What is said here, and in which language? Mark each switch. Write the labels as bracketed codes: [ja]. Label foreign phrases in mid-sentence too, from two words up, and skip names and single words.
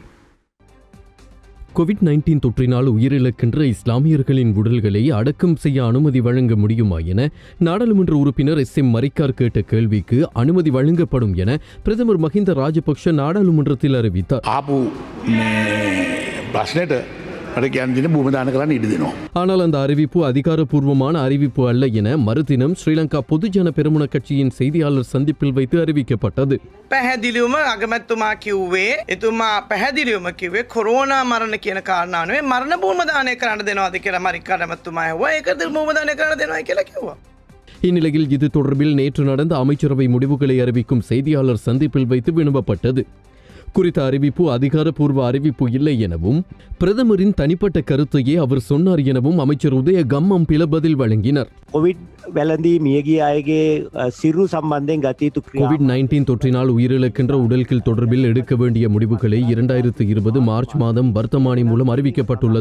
[ta] கோவிட்-19 தொற்றினால் உயிரிழக்கின்ற இஸ்லாமியர்களின் உடல்களை அடக்கம் செய்ய அனுமதி வழங்க முடியுமா என நாடாளுமன்ற உறுப்பினர் SM மரிக்கார் கேட்ட கேள்விக்கு அனுமதி வழங்கப்படும் என பிரதமர் மஹிந்த ராஜபக்ஷ நாடாளுமன்றத்தில் அறிவித்தார். [si] මට කියන්න දෙන භූම දාන කරන්න ඉඩ දෙනවා. [ta] ஆனால் அந்த அறிவிப்பு அதிகாரப்பூர்வமான அறிவிப்பு அல்ல என மறுதினம் ஸ்ரீலங்கா பொதுஜன பெரமுன கட்சியின் செய்தியாளர் சந்திப்பில் வைத்து அறிவிக்கப்பட்டது. [si] පැහැදිලිවම අගමැතිතුමා කිව්වේ එතුමා පැහැදිලිවම කිව්වේ කොරෝනා මරණ කියන කාරණාවේ මරණ භූම දානය කරන්න දෙනවද කියලා මරික්කා අගමැතිතුමා ඇහුවා. ඒකද භූම දානය කරන්න දෙනවයි කියලා කිව්වා. [ta] இந்நிலையில் இது தொடர்பில் நேற்று நடந்த அமைச்சரவை முடிவுகளை அறிவிக்கும் செய்தியாளர் சந்திப்பில் வைத்து வினவப்பட்டது. குறித்த அறிவிப்பு அதிகாரப்பூர்வ அறிவிப்பு இல்லை எனவும் பிரதமரின் தனிப்பட்ட கருத்தையே அவர் சொன்னார் எனவும் அமைச்சர் உதய கம்மம்பில பதில் வழங்கினர். கோவிட்-19 தொற்றினால் உயிரிழக்கின்ற உடல்கள் தொடர்பில் எடுக்க வேண்டிய முடிவுகளை 2020 மார்ச் மாதம் வர்த்தமானி மூலம் அறிவிக்கப்பட்டுள்ளது.